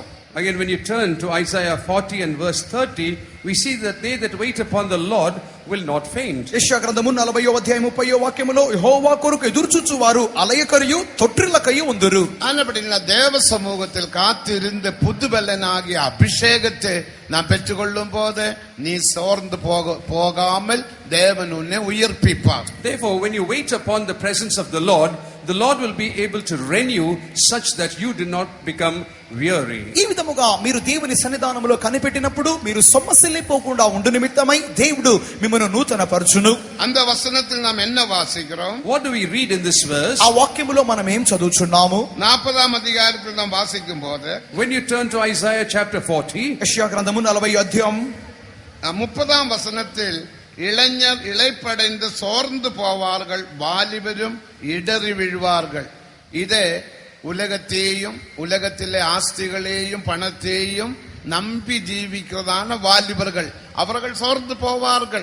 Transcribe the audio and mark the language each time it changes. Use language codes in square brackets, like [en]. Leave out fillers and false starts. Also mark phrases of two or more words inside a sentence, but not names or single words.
[en] Again, when you turn to Isaiah 40 and verse 30, we see that they that wait upon the Lord will not faint. [te] యెషయా గ్రంథము 40వ అధ్యాయం 30వ వాక్యములో యెహోవా కొరకు ఎదురుచూచువారు అలయకరియు తొట్రిల్లకయు ఉందురు. [ta] ஆனபடினால் தேவ சமூகத்தில் காத்திருந்து புதுபலனாகிய அபிஷேகத்தை நாம் பெற்றுக்கொள்ளும் போது நீ சோர்ந்து போகாமல் தேவன் உன்னை உயிர்ப்பிப்பார். [en] Therefore, when you wait upon the presence of the Lord will be able to renew such that you do not become weary. [te] ఈ విధముగా మీరు దేవుని సన్నిధానములో కనిపెట్టినప్పుడు మీరు సొమ్మసిల్లిపోకుండా ఉండు నిమిత్తమై దేవుడు మిమ్మల్ని నూతన పరచును. [ta] அந்த வசனத்தில் நாம் என்ன வாசிக்கிறோம்? [en] What do we read in this verse? [te] ఆ వాక్యములో మనం ఏం చదువుచున్నాము? [ta] 40ஆம் அதிகாரத்தில் நாம் வாசிக்கும் போது [en] When you turn to Isaiah chapter 40, [te] యెషయా గ్రంథము 40వ అధ్యాయం [ta] 30ஆம் வசனத்தில் இளைஞர் இளைப்படைந்து சோர்ந்து போவார்கள், வாலிபரும் இடறி விழுவார்கள். இதே உலகத்தையும் உலகத்திலே ஆஸ்திகளையும் பணத்தையும் நம்பி ஜீவிக்கிறதான வாலிபர்கள் அவர்கள் சோர்ந்து போவார்கள்.